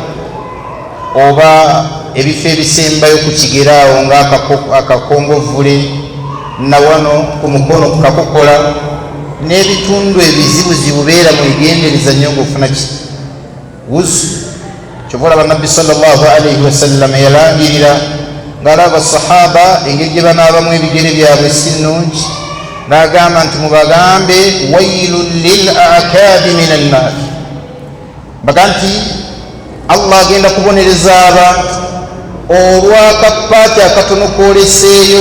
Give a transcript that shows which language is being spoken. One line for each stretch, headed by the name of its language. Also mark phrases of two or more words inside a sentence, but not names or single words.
Ganda: oba ebifo ebisembayo ku kigeraawo ng'akakongovule na wano ku mukono ku kakokola n'ebitundu ebizibuzibu beera mwegendereza nnyo ng'ofuna wuzu. kyova olaba nabbi
Arabic: صلى الله عليه وسلم
Ganda: yalangirira ng'alaba sahaba engeri gye banaabamu ebigere byabwe si nnungi, n'agamba nti mubagambe
Arabic: ويل للأعقاب من النار,
Ganda: baga nti Allah agenda kubonereza abantu olw'akapaati akatono kwoleseeyo.